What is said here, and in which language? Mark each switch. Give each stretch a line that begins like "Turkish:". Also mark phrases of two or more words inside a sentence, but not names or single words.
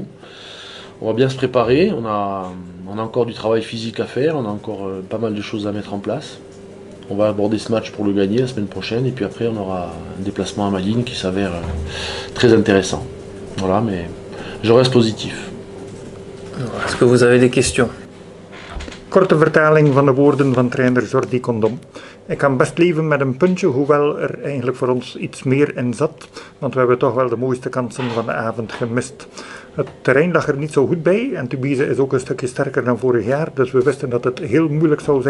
French: On va bien se préparer, on a encore du travail physique à faire, on a encore pas mal de choses à mettre en place. On va aborder ce match pour le gagner la semaine prochaine, et puis après on aura un déplacement à Malines qui s'avère très intéressant. Voilà, mais je reste positif. Est-ce que vous avez des questions?
Dutch: Korte vertaling van de woorden van trainer Jordi Condom. Ik kan best leven met een puntje, hoewel er eigenlijk voor ons iets meer in zat, want we hebben toch wel de mooiste kansen van de avond gemist. Het terrein lag er niet zo goed bij en Tubize is ook een stukje sterker dan vorig jaar, dus we wisten dat het heel moeilijk zou zijn.